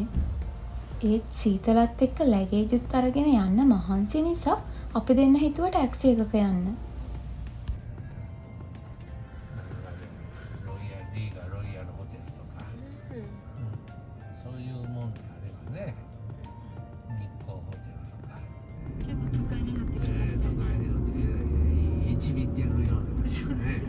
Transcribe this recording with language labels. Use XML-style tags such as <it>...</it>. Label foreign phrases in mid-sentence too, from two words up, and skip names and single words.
<si>ඒත් සීතලත් එක්ක ලැගේජුත් අරගෙන යන්න මහන්සි නිසා අපි දෙන්න හිතුවා ටැක්සි එකක යන්න.</si> <ja>ロイヤル D がロイヤルホテルとか、そういうもんであればね、日光ホテルとか結構都会になってきました都会になって一ビってやるようなですね。</ja>